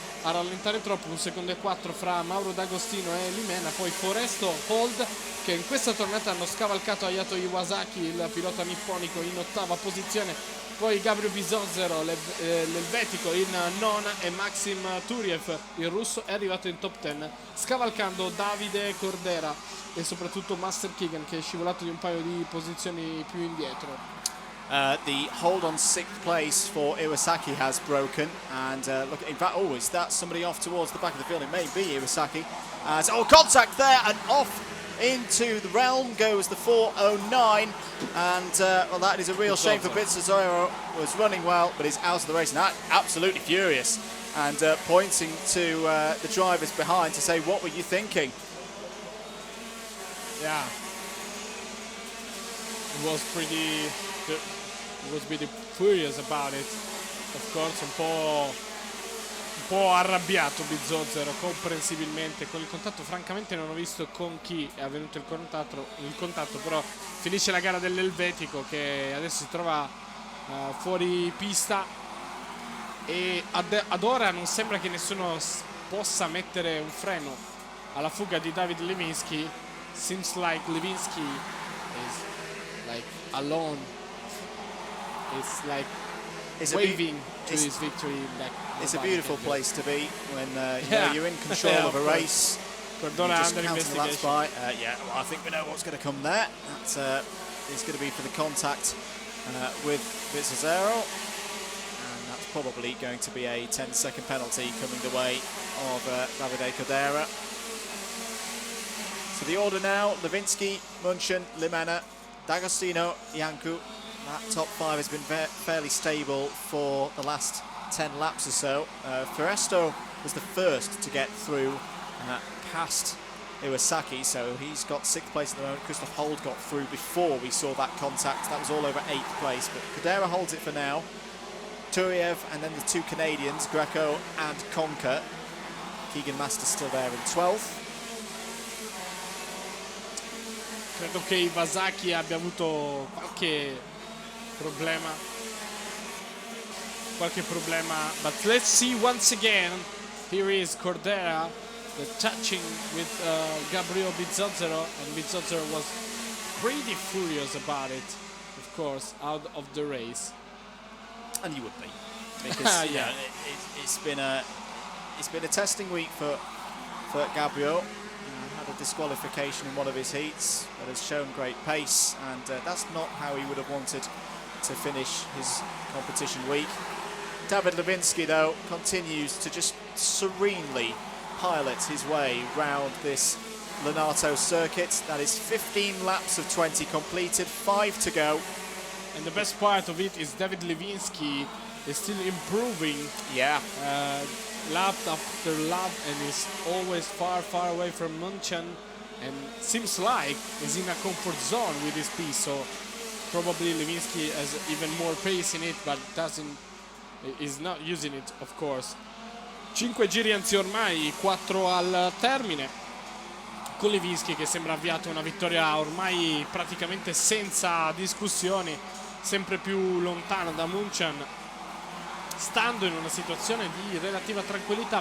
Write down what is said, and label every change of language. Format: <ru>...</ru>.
<it>a rallentare troppo, 1 secondo e 4 fra Mauro D'Agostino e Limena, poi Foresto, Hold, che in questa tornata hanno scavalcato Ayato Iwasaki, il pilota nipponico, in 8ª posizione, poi Gabriel Bizozzero, l'elvetico, in 9ª, e Maxim Turiev, il russo, è arrivato in top 10, scavalcando Davide Cordera e soprattutto Master Keegan, che è scivolato di un paio di posizioni più indietro.</it> <en>The hold on 6th place for Iwasaki has broken, and look, in fact, oh, is that somebody off towards the back of the field? It may be Iwasaki. Contact there, and off into the realm goes the 409, and well, that is a real shame for Bizzozero. Was running well, but he's out of the race, and absolutely furious, and pointing to the drivers behind to say, "What were you thinking?" Yeah, it was pretty. He was pretty furious about it. Of course,</en> <it>un po' arrabbiato Bizzozero, comprensibilmente. Con il contatto francamente non ho visto con chi è avvenuto il contatto, però finisce la gara dell'elvetico, che adesso si trova fuori pista, e ad ora non sembra che nessuno possa mettere un freno alla fuga di David Lewinsky.</it> <en>Seems like Lewinsky is like alone. It's like waving to his victory. It's a beautiful place to be when you know, you're in control of a race. Cordona under investigation. Yeah, well, I think we know what's going to come there. That is going to be for the contact with Bizzozero, and that's probably going to be a 10-second penalty coming the way of Davide Cordera. So the order now: Lewinsky, Munchen, Limena, D'Agostino, Iancu. That top 5 has been fairly stable for the last 10 laps or so. Foresto was the first to get through past Iwasaki, so he's got 6th place at the moment. Christoph Hold got through before we saw that contact. That was all over 8th place, but Cordera holds it for now. Turiev, and then the 2 Canadians, Greco and Conker. Keegan Master still there in 12th.</en> <it>Credo che Iwasaki abbia avuto qualche problema,</it> <en>but let's see once again. Here is Cordera, the touching with Gabriel Bizzozero, and Bizzozero was pretty furious about it, of course, out of the race. And you would be, because yeah, it's been a testing week for Gabriel. Had a disqualification in one of his heats, but has shown great pace, and that's not how he would have wanted to finish his competition week. David Lewinsky, though, continues to just serenely pilot his way round this Lonato circuit. That is 15 laps of 20 completed, 5 to go. And the best part of it is David Lewinsky is still improving. Yeah. Lap after lap, and is always far away from Munchen, and seems like he's in a comfort zone with his piece. So probably Lewinsky has even more pace in it, but is not using it, of course.</en> <it>5 giri, anzi ormai 4 al termine, con Lewinsky che sembra avviato una vittoria ormai praticamente senza discussioni, sempre più lontano da Munchen, stando in una situazione di relativa tranquillità.</it>